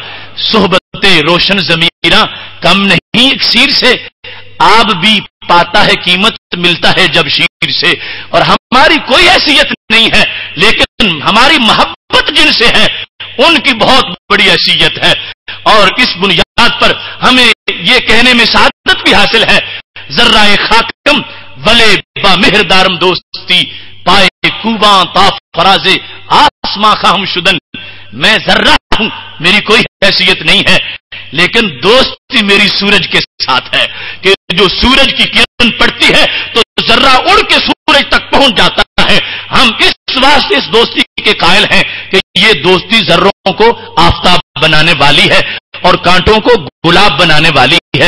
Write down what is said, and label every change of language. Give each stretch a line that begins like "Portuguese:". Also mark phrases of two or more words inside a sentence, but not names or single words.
Urdu: صحبت روشن ضمیراں کم نہیں اکسیر سے, آب بھی پاتا ہے قیمت ملتا ہے جب شیر سے, اور ہماری کوئی حیثیت نہیں ہے لیکن ہماری محبت جن سے ہے ان کی بہت بڑی حیثیت ہے. اور اس بنیاد پر ہمیں یہ کہنے میں سعادت بھی حاصل ہے,
Persian: ذرہ خاکم ولے با مہردارم دوستی پائے کوباں تا فراز آسماں خواہم شدن,
Urdu: میں ذرہ ہوں, میری کوئی حیثیت نہیں ہے لیکن دوستی میری سورج کے ساتھ ہے کہ جو سورج کی کرن پڑتی ہے تو ذرہ اڑ کے سورج تک پہنچ جاتا ہے. ہم اس واسطے اس دوستی کے قائل ہیں کہ یہ دوستی ذروں کو آفتاب بنانے والی ہے اور کانٹوں کو گلاب بنانے والی ہے.